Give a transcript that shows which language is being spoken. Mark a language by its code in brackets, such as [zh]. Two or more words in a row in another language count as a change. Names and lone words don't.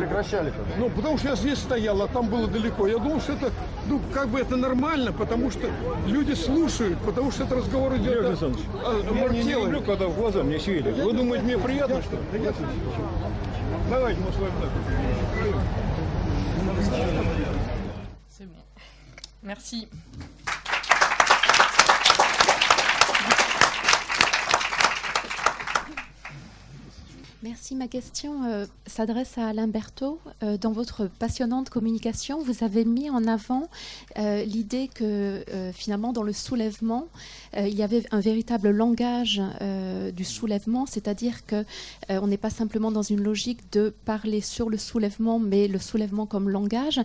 [ru] прекращали-то? Ну, потому что я здесь стоял, а там было далеко. Я думал, что это, ну, как бы это нормально, потому что люди слушают, потому что это разговор идет о Маркелове. когда в глаза мне светит. Вы думаете, мне приятно, что ли? Давайте мы с вами так. [fr] C'est bon. Merci. Merci. Ma question s'adresse à Alain Berthaud. Dans votre passionnante communication, vous avez mis en avant l'idée que finalement dans le soulèvement, il y avait un véritable langage du soulèvement, c'est-à-dire qu'on n'est pas simplement dans une logique de parler sur le soulèvement, mais le soulèvement comme langage.